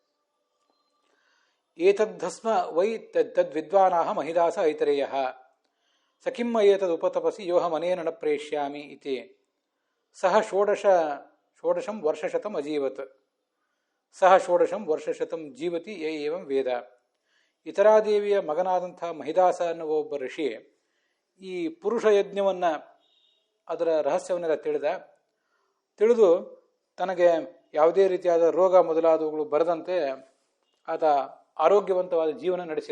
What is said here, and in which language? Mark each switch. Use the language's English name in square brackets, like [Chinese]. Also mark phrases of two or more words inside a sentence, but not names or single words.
[Sanskrit] ಏತದ್ಧಸ್ಮ ವೈ ತದ್ವಿದ್ವಾನಾಹ ಮಹಿದಾಸ ಐತರೇಯ ಸಕಿಂ ಏತದ್ ಉಪತಪಸಿ ಯೋಹಮನೇನ ನ ಪ್ರೇಷ್ಯಾಮಿ ಇತಿ ಸಹ ಷೋಡಶಂ ವರ್ಷಶತಂ ಅಜೀವತ್ ಸಹ ಷೋಡಶಂ ವರ್ಷಶತಂ ಜೀವತಿ ಏವಂ ವೇದ. [Kannada] ಇತರಾದೇವಿಯ ಮಗನಾದಂಥ ಮಹಿದಾಸ ಅನ್ನುವ ಒಬ್ಬ ಋಷಿ ಈ ಪುರುಷ ಯಜ್ಞವನ್ನು, ಅದರ ರಹಸ್ಯವನ್ನೆಲ್ಲ ತಿಳಿದು ತನಗೆ ಯಾವುದೇ ರೀತಿಯಾದ ರೋಗ ಮೊದಲಾದವುಗಳು ಬರದಂತೆ ಆತ ಆರೋಗ್ಯವಂತವಾದ ಜೀವನ ನಡೆಸಿದ.